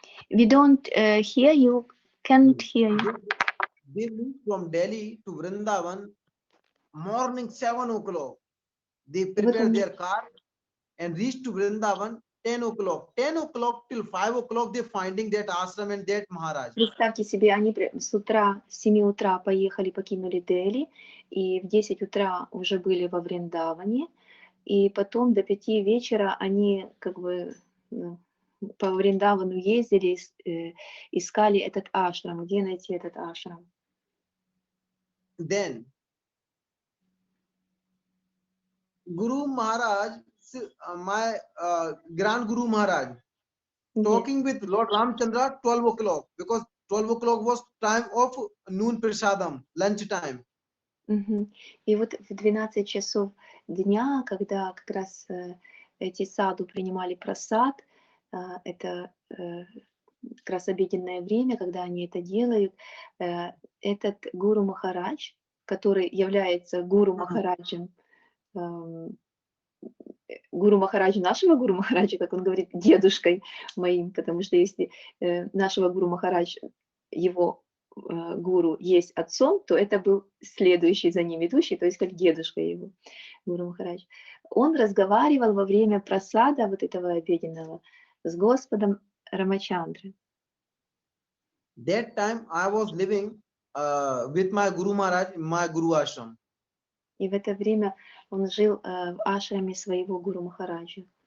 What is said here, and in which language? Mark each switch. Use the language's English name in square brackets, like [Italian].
[English] We don't hear you, can't hear you. They moved from Delhi to Vrindavan morning 7 o'clock. They [Russian] И вот [English] prepared [Russian] он, [English] their car and reached to Vrindavan 10 o'clock. 10 o'clock till 5 o'clock they finding that ashram and that Maharaj. [Russian] представьте себе, они с утра, с 7 утра поехали, покинули Дели, и в 10 утра уже были во Вриндаване, и потом до 5 вечера они как бы по Вриндавану ездили, искали этот ашрам, где найти этот ашрам. [English] Then Guru Maharaj, my Grand Guru Maharaj, talking with Lord Ramchandra 12 o'clock because 12 o'clock was time of noon prasadam, lunch time. Мгм. [Russian] И вот в 12 часов дня, когда как раз эти саду принимали прасад, это как раз обеденное время, когда они это делают, этот Гуру Махарадж, который является Гуру Махараджем, Гуру Махараджа, нашего Гуру Махараджа, как он говорит, дедушкой моим, потому что если нашего Гуру Махарадж, его гуру есть отцом, то это был следующий за ним ведущий, то есть как дедушка его, Гуру Махарадж. Он разговаривал во время прасада вот этого обеденного с Господом Рамачандрой. [English] That time I was living with my Guru Maharaj in my Guru Ashram. [Russian] И в это время он жил в ашраме своего Гуру Махараджа.